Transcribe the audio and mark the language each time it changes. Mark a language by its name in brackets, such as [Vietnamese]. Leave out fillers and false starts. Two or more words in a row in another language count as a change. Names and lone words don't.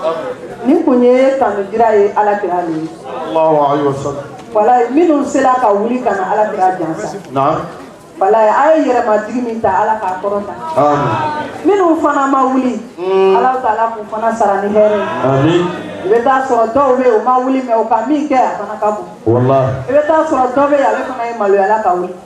[Bambara] Ni kunye kanu jira ye Ala kira ni. [Arabic] الله عليه وسلم. [Bambara] Wala minnu sela ka wuli kana Ala kira jansa. Naam. Wala ay yɛrɛ ma jigi min ta Ala k'a kɔrɔta. Amin. Minnu fana ma wuli. Ala ta'ala k'u fana sara ni hɛrɛ. Amin. I bɛ taa sɔrɔ dɔw bɛ yen u ma wuli mɛ u ka min kɛ a fana ka bon. Wallahi. I bɛ taa sɔrɔ dɔ bɛ yen ale fana ye maloyala ka wuli.